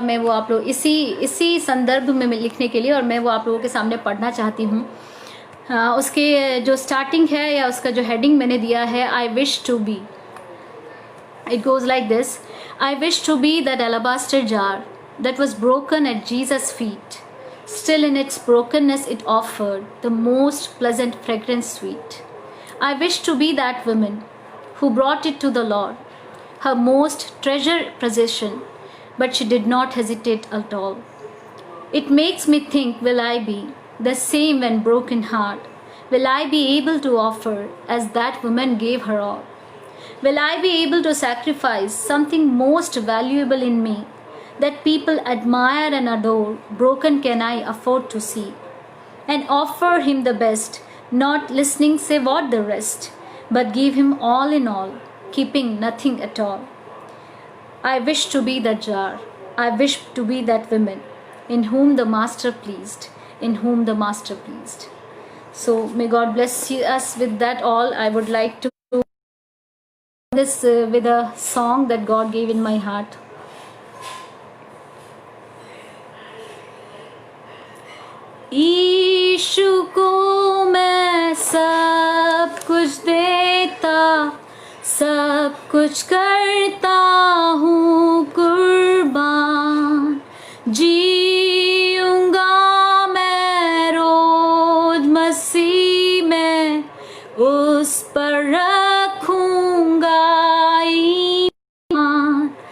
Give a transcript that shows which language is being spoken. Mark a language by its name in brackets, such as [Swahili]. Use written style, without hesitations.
[Hindi] मैं वो आप लोग इसी संदर्भ में लिखने के लिए, और मैं वो आप लोगों के सामने पढ़ना चाहती हूँ। उसके जो स्टार्टिंग है या उसका जो हेडिंग मैंने दिया है, I wish to be. [English] It goes like this: I wish to be that alabaster jar that was broken at Jesus' feet. Still in its brokenness it offered the most pleasant fragrance sweet. I wish to be that woman who brought it to the Lord, her most treasured possession, but she did not hesitate at all. It makes me think, will I be the same when broken heart? Will I be able to offer as that woman gave her all? Will I be able to sacrifice something most valuable in me that people admire and adore? Broken can I afford to see, and offer him the best, not listening say what the rest, but give him all in all, keeping nothing at all. I wish to be that jar. I wish to be that woman in whom the master pleased, in whom the master pleased. So may God bless us with that all. I would like to do this with a song that God gave in my heart. [Hindi] यीशु को मैं सब कुछ देता, सब कुछ करता हूँ कुर्बान। जीऊँगा मैं रोज मसीह में, उस पर रखूँगा ईमान।